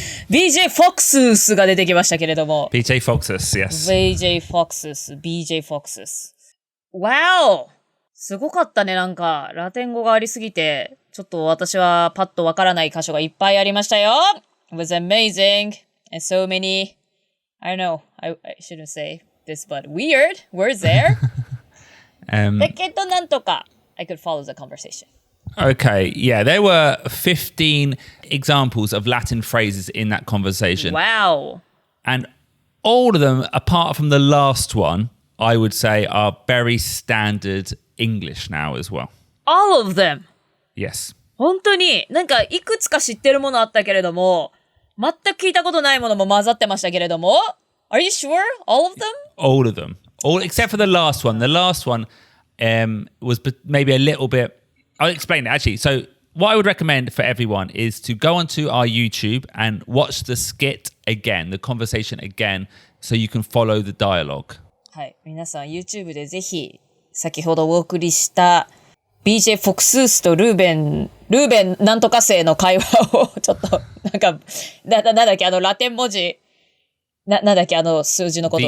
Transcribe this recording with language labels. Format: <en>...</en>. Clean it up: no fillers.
<ja>BJ Foxus が出てきましたけれども。</ja> <en>BJ Foxus, yes. BJ Foxus. Wow!</en> <ja>すごかったね、なんか。ラテン語がありすぎて、ちょっと私はパッとわからない箇所がいっぱいありましたよ。</ja> <en>It was amazing. And so many, I don't know, I shouldn't say this, but weird words there.</en> <ja>だけどなんとか、</ja> <en>I could follow the conversation. Okay, yeah, there were 15 examples of Latin phrases in that conversation. Wow. And all of them, apart from the last one, I would say are very standard English now as well. All of them? Yes.</en> <ja>本当に、なんかいくつか知ってるものあったけれども、全く聞いたことないものも混ざってましたけれども、</ja> <en>Are you sure? All of them? All of them. All except for the last one. The last one was maybe a little bit... I'll explain it actually. So what I would recommend for everyone is to go onto our YouTube and watch the skit again, the conversation again, so you can follow the dialogue.</en> <ja>はい。皆さん YouTube でぜひ、先ほどお送りした BJ フォクスースとルーベンなんとか生の会話をちょっと、なんか、なんだっけ、ラテン文字、なんだっけ、数字のこと。</ja>